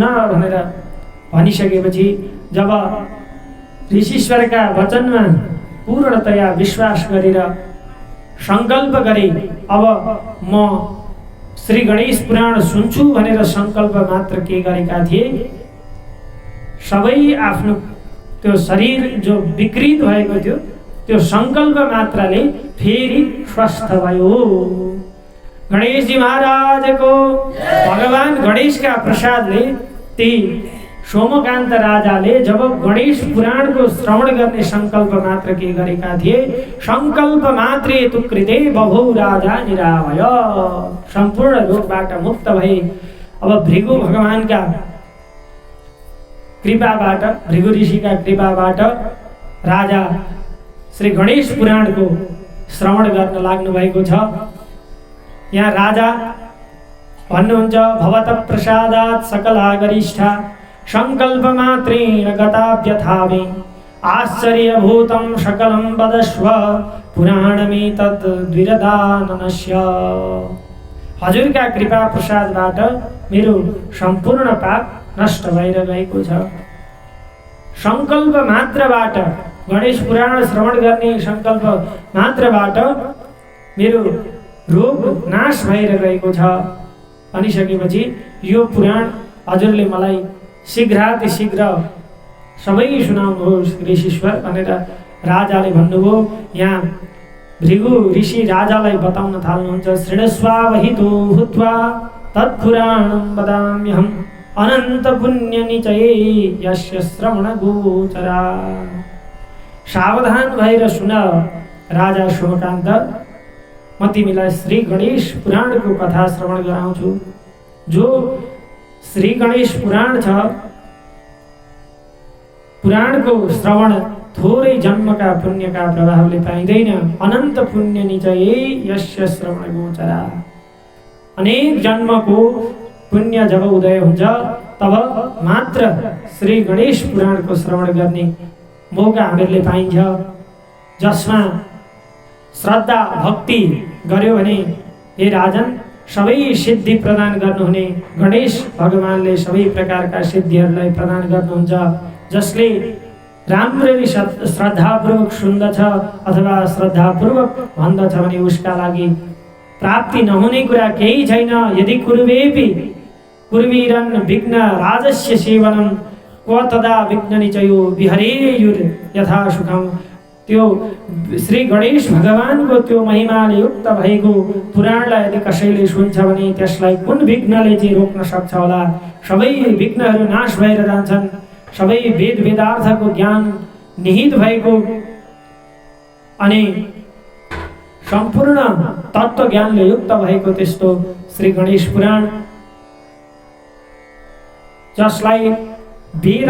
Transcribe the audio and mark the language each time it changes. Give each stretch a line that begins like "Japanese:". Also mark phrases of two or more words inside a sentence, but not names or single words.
Nepali: भनेर भनिसकेपछि जब ऋषीश्वरका वचनमा पूर्णतया विश्वास गरेर सङ्कल्प गरे, अब म श्री गणेश पुराण सुन्छु भनेर सङ्कल्प मात्र के गरेका थिए, सबै आफ्नो त्यो शरीर जो विकृत भएको थियो त्यो सङ्कल्प मात्रले फेरि स्वस्थ भयो। गणेशजी महाराजको भगवान गणेशका प्रसादले ती सोमकान्त राजाले जब गणेश पुराणको श्रवण गर्ने सङ्कल्प मात्र के गरेका थिए,
Sanskrit: सङ्कल्प मात्रे तु कृते बभौ राजा निरामय,
Nepali: सम्पूर्ण रोगबाट मुक्त भए। अब भृगु भगवानका कृपाबाट, भृगु ऋषिका कृपाबाट राजा श्री गणेश पुराणको श्रवण गर्न लाग्नु भएको छ। यहाँ राजा भन्नुहुन्छ,
Sanskrit: भवत प्रसादात् सकला गरिष्ठा सङ्कल्प मात्रेण गताभ्यथा मे आश्चर्यभूतं सकलं वदस्व पुराणमेतद् द्विरदाननस्य।
Nepali: हजुरका कृपा प्रसादबाट मेरो सम्पूर्ण पाप नष्ट भएर गएको छ। सङ्कल्प मात्रबाट, गणेश पुराण श्रवण गर्ने सङ्कल्प मात्रबाट मेरो रोग नाश भएर गएको छ भनिसकेपछि यो पुराण हजुरले मलाई शीघ्रातिशीघ्र सबै सुनाउनुहोस् ऋषीश्वर भनेर राजाले भन्नुभयो। यहाँ भृगु ऋषि राजालाई बताउन थाल्नुहुन्छ,
Sanskrit: शृणस्वावहितो भूत्वा तत्पुराणं वदाम्यहम् अनन्त पुण्यनिचये यस्य श्रवण गोचरा।
Nepali: सावधान भएर सुन राजा सोमकान्त, म तिमीलाई श्री गणेश पुराणको कथा श्रवण गराउँछु, जो श्री गणेश पुराण छ। पुराणको श्रवण थोरै जन्मका पुण्यका प्रभावले पाइँदैन।
Sanskrit: अनन्त पुण्य निचये यस्य श्रवण गोचरा।
Nepali: अनेक जन्मको पुण्य जब उदय हुन्छ तब मात्र श्री गणेश पुराणको श्रवण गर्ने मौका हामीहरूले पाइन्छ। जसमा श्रद्धा भक्ति गर्यो भने हे राजन सबै सिद्धि प्रदान गर्नुहुने गणेश भगवानले सबै प्रकारका सिद्धिहरूलाई प्रदान गर्नुहुन्छ। जसले राम्ररी श्रद्धापूर्वक सुन्दछ अथवा श्रद्धापूर्वक भन्दछ भने उसका लागि प्राप्ति नहुने कुरा केही छैन।
Sanskrit: यदि कुर्वेपि कुर्वीरन् विघ्न राजस्य सेवनम क्व तदा विघ्न निचयो विहरेयुर् यथा सुखम।
Nepali: त्यो श्री गणेश भगवानको त्यो महिमाले युक्त भएको पुराणलाई यदि कसैले सुन्छ भने त्यसलाई कुन विघ्नले चाहिँ रोक्न सक्छ होला। सबै विघ्नहरू नाश भएर जान्छन्। सबै वेद वेदार्थको ज्ञान निहित भएको अनि सम्पूर्ण तत्त्व ज्ञानले युक्त भएको त्यस्तो श्री गणेश पुराण, जसलाई वेद